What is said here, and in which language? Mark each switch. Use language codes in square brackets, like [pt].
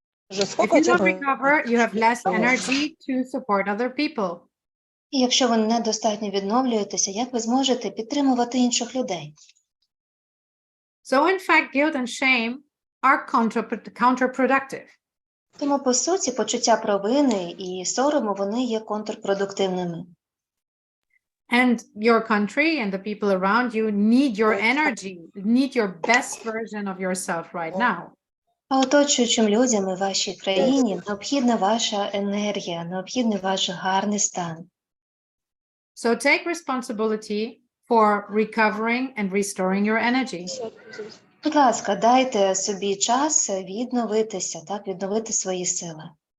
[en] If you don't recover, you have less energy to support other people. [uk] І якщо ви недостатньо відновлюєтеся, як ви зможете підтримувати інших людей? [en] So, in fact, guilt and shame are counterproductive. [uk] Тому, по суті, почуття провини і сорому, вони є контрпродуктивними. [en] And your country and the people around you need your energy, need your best version of yourself right now. [uk] А оточуючим людям і вашій країні необхідна ваша енергія, необхідний ваш гарний стан. [en] So take responsibility for recovering and restoring your energy. [uk] Будь ласка, дайте собі час відновитися, так, відновити свої сили.